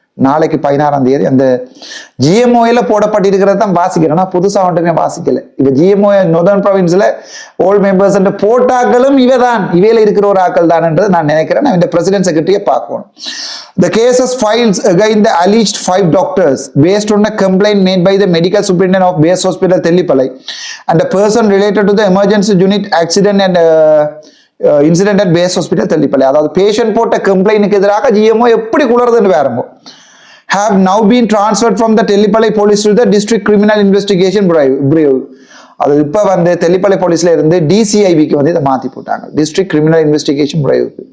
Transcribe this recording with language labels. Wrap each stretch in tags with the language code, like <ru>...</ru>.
<ta>நாளைக்கு 16ஆம் தேதி அந்த ஜிஎம்ஓல போடப்பட்டிருக்கிறது தான் வாசிக்கிறேன். நான் புதுசா ஒன்றுமே வாசிக்கல. இப்ப ஜிஎம்ஓ நோர்தர்ன் ப்ராவின்ஸ்ல ஓல்ட் மெம்பர்ஸ் போட்டாக்களும் இவையில இருக்கிற ஒரு ஆக்கள் தான் என்றது நான் நினைக்கிறேன். நான் இந்த பிரசிடென்ட் செக்ரட்டரியை பார்க்கணும்.</ta> <en>The cases filed against the alleged 5 doctors based on a complaint made by the medical superintendent of Base Hospital Tellipalai and a person related to the emergency unit accident and incident at Base Hospital Tellipalai.</en> <ta>அதாவது patient போட்ட கம்ப்ளைண்ட்க்கு எதிராக GMO எப்படி குளறுதுன்னு வேறமோ</ta> <en>have now been transferred from the Tellipalai police to the District Criminal Investigation Bureau.</en> <ta>அது இப்ப வந்து தெல்லிப்பளை போலீஸ்ல இருந்து DCIBக்கு வந்து இதை மாத்தி போட்டாங்க, District Criminal Investigation Bureau.</ta>